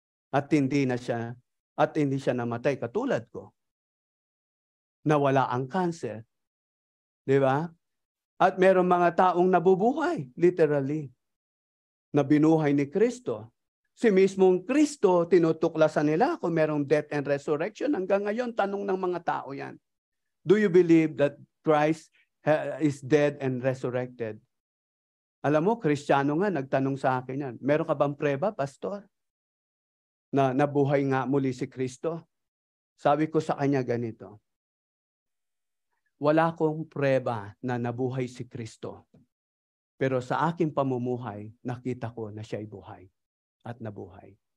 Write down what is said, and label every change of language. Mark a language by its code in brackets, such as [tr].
[tl] At hindi siya namatay katulad ko. Nawala ang cancer. Di ba? At meron mga taong nabubuhay, literally, na binuhay ni Kristo. Si mismong Kristo, tinutuklasan nila kung merong [en] death and resurrection. [tl] Hanggang ngayon, tanong ng mga tao yan. [en] Do you believe that Christ is dead and resurrected? [tl] Alam mo, Kristiyano nga, nagtanong sa akin yan. Meron ka bang preba, pastor? Na nabuhay nga muli si Kristo? Sabi ko sa kanya ganito. Wala akong preba na nabuhay si Kristo. Pero sa aking pamumuhay, nakita ko na siya'y buhay at nabuhay.